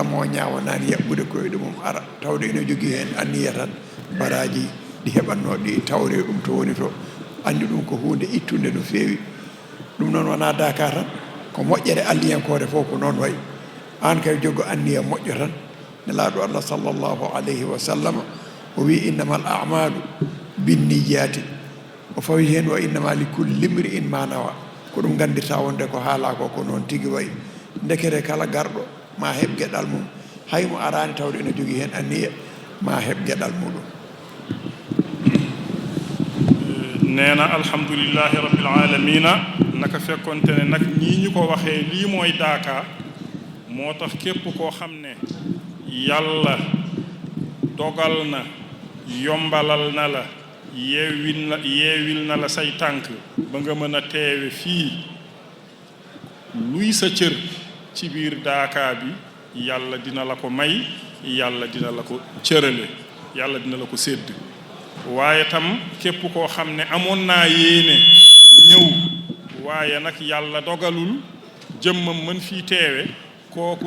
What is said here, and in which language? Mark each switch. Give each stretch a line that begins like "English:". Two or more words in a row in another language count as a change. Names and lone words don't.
Fula: mo ñaawanani yaɓɓude koyɗe mum ara tawde ene jogii heen anniya tan baraji ɗi heɓatno ɗi tawre ɗum to woni to andi ɗum ko hunde ittude no feewi ɗum noon wona Daka tan ko moƴƴere alliyankore fof ko noon wayi an kay joggo anniya moƴƴo tan nelaaɗo Allah
Arabic: صلى الله عليه وسلم
Fula: o wi
Arabic: إنما الأعمال بالنيات
Fula: o fawi heen
Arabic: وإنما لكل امرئ ما نوى
Fula: ko ɗum gandirta wonde ko haala ko noon tigi wayi ndekere kala garɗo ma heɓ geɗal mum haymo arani tawde ene jogii heen anniya ma heɓ geɗal muɗum.
Wolof: nee na
Arabic: الحمد لله رب العالمين
Wolof: naka fekkonte ne nag nii ñu ko waxee lii mooy Daka moo tax képp koo xam ne yàlla dogal na yombalal na la yeewil na la say tànk ba nga mën a teewe fii luy sa cër ci biir Daka bi yàlla dina la ko may yàlla dina la ko cërale yàlla dina la ko sédd waaye tam képp koo xam ne amoon naa yéene ñëw waaye nag yàlla dogalul jëmmam mën fii teewe kooku